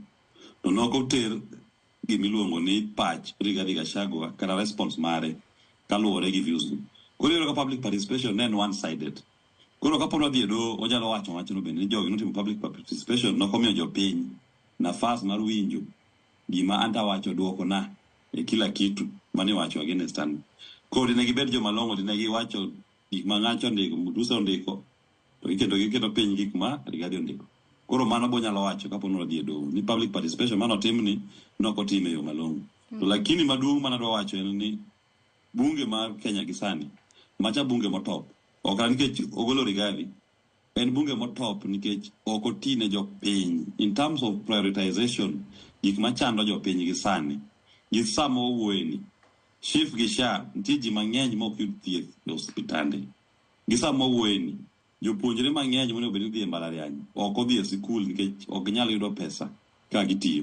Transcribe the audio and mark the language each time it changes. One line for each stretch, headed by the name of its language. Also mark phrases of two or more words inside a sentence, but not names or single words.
Luo (Kenya and Tanzania): To nokoter gimiluongo ni patch Rigathi Gachagua kata response mare kaluwore gi views ni. Koro yoro ka
English: public participation
Luo (Kenya and Tanzania): ne en one-sided. Koro kapo nodhi e doho, onyalo wacho wachno bende ni jogi notimo
English: public participation
Luo (Kenya and Tanzania): nokomiyo jopiny nafas mar winjo gima anta wacho duoko na e
Swahili: kila kitu
Luo (Kenya and Tanzania): mane wacho against an. Koro dine gibed joma long'o, dine giwacho gik ma ng'acho ondiko, Mutusa ondiko, to giketo piny gik ma Rigathi ondiko. Koro mano bonyalo wacho kapo nodhi e doho ni
English: public participation
Luo (Kenya and Tanzania): manotimni nokotim e yo malong'o. To lakini maduong' manadwa wacho en ni bunge mar Kenya gisani, macha bunge motop, ok nikech ogolo Rigathi, en bunge motop nikech ok otine jopiny.
English: In terms of prioritization,
Luo (Kenya and Tanzania): gik machando jopiny gisani, gi sama owuoyeni, SHIF gi SHA, nitie ji mang'eny mok yud thieth e osiptande. Gi sama owuoyeni, jopuonjre mang'eny monego bed ni dhi e mbalariany, ok odhi e sikul nikech ok ginyal yudo pesa ka gitiyo.